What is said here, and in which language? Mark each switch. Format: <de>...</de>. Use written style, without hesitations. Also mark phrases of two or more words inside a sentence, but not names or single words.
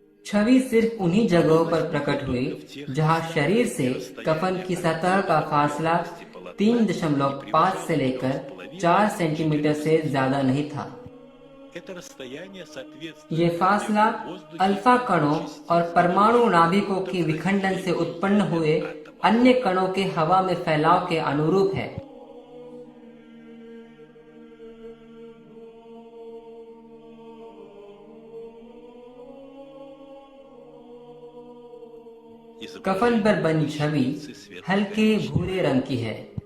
<hi>छवि सिर्फ उन्हीं जगहों पर प्रकट हुई जहां शरीर से कफन की सतह का फासला 3.5 से लेकर 4 सेंटीमीटर से ज्यादा नहीं था।</hi> <ru>Это расстояние соответствует</ru> <hi>ये फासला अल्फा कणों और परमाणु नाभिकों के विखंडन से उत्पन्न हुए अन्य कणों के हवा में फैलाव के अनुरूप है। कफन पर बनी छवि हल्के भूरे रंग की है।</hi>